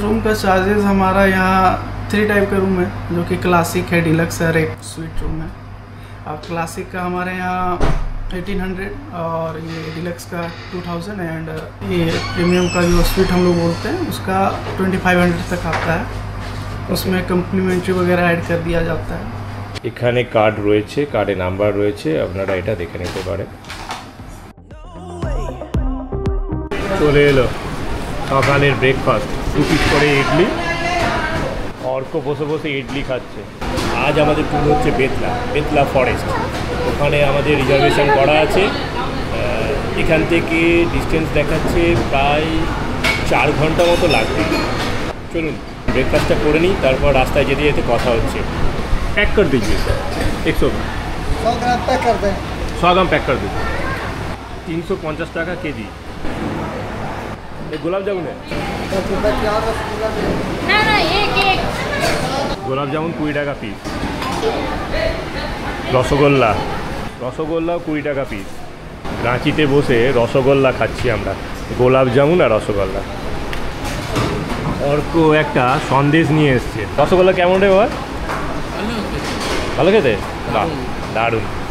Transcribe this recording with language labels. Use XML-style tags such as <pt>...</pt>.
<hi>Room का charges हमारा यहाँ 3 टाइप का रूम है, जो कि क्लासिक है, डिलक्स है और एक स्वीट रूम है। अब क्लासिक का हमारे यहाँ 1800 और ये डिलक्स का 2000 एंड ये प्रीमियम का जो स्वीट हम लोग बोलते हैं उसका 2500 तक आता है। उसमें कम्प्लीमेंट्री वगैरह ऐड कर दिया जाता है।</hi> <bn>এখানে কার্ড রয়েছে, কার্ডে নাম্বার রয়েছে, আপনারা এটা দেখে নিতে পারেন। চলে এলো সকালের ব্রেকফাস্ট, 2 পিস করে ইডলি। অর্ক বসে বসে ইডলি খাচ্ছে। আজ আমাদের ট্যুর হচ্ছে বেতলা ফরেস্ট। ওখানে আমাদের রিজার্ভেশন করা আছে। এখান থেকে ডিস্টেন্স দেখাচ্ছে প্রায় 4 ঘন্টা মতো লাগবে। চলুন ব্রেকফাস্টটা করে নিই, তারপর রাস্তায় যেতে যেতে কথা হচ্ছে।</bn> <hi>पैक कर दीजिए सर, 100 ग्राम पैक कर दें। 100 ग्राम पैक कर दीजिए। 350</hi> <bn>টাকা কেজি।</bn> <hi>गुलाब जामुन है ना, एक गुलाब जामुन 20</hi> <bn>টাকা পিস। রসগোল্লা 20 টাকা পিস। রাঁচিতে বসে রসগোল্লা খাচ্ছি আমরা, গোলাপ জামুন আর রসগোল্লা। অর্ক একটা সন্দেশ নিয়ে এসছে। রসগোল্লা কেমন রে বাবা? ভালো খেতে? বাহ, দারুণ।</bn>